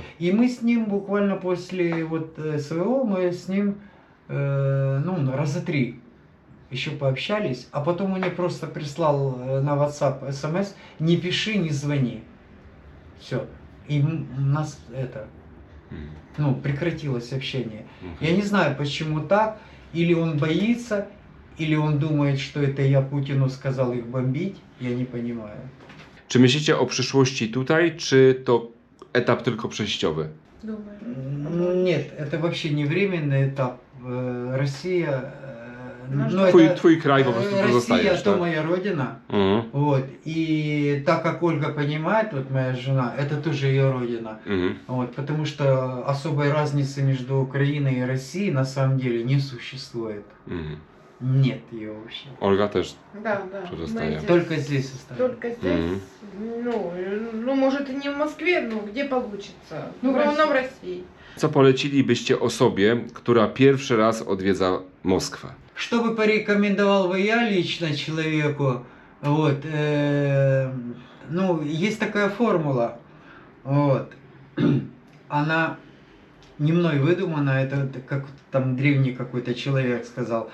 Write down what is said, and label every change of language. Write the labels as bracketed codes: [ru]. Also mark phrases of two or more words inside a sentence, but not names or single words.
[ru] И мы с ним буквально после вот СВО, мы с ним, ну, раза 3 еще пообщались, а потом он мне просто прислал на WhatsApp смс, не пиши, не звони. Все. И у нас это... Мгм. Ну, прекратилось общение. Мгм. Я не знаю, почему так. Или он боится, или он думает, что это я Путину сказал их бомбить. Я не понимаю. [pl] Czy myślicie o przyszłości tutaj, czy to etap tylko przejściowy? [ru] Думаю. Нет, это вообще не временный этап. Россия... Наш ну, [pl] Twój kraj po prostu tu [ru] Россия, [pl] zostajesz, [ru] то [pl] tak? [ru] моя родина. Mhm. Вот. И так как Ольга понимает, вот моя жена, это тоже ее родина. Mhm. Вот, потому что особой разницы между Украиной и Россией на самом деле не существует. Mhm. Нет ее вообще. [pl] Olga też. [ru] Да, да. Что Мы достаем? здесь- Только здесь остается. Только здесь. Мгм. Ну, может и не в Москве, но где получится. Ну, в Но России. в России. [pl] Co polecilibyście osobie, która pierwszy raz odwiedza Moskwę? [ru] Что бы порекомендовал бы я лично человеку? Вот, ну, есть такая формула. Вот. Она не мной выдумана, это как там древний какой-то человек сказал.